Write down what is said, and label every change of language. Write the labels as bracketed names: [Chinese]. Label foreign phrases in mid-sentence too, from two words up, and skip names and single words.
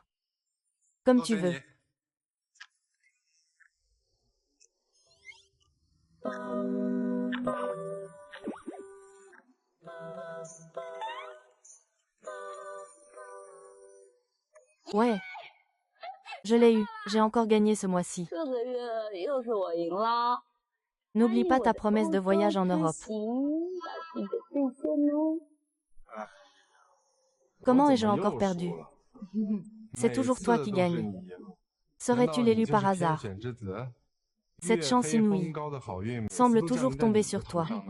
[French] Comme tu veux. Ouais. Je l'ai eu. J'ai encore gagné ce mois-ci. [Chinese] 这个月又是我赢了。 [French] N'oublie pas ta promesse de voyage en Europe. Comment ai-je encore perdu? C'est toujours toi qui gagne. Serais-tu l'élu par hasard? Cette chance inouïe semble toujours tomber sur toi.